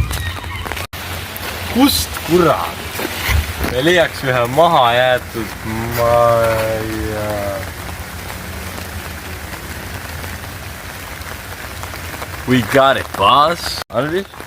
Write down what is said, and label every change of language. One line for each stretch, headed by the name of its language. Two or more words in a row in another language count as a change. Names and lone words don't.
Estonian: Kust kurat? Me leiaks ühe maha jäetud maja.
English: We got it, boss.
Estonian: Andri?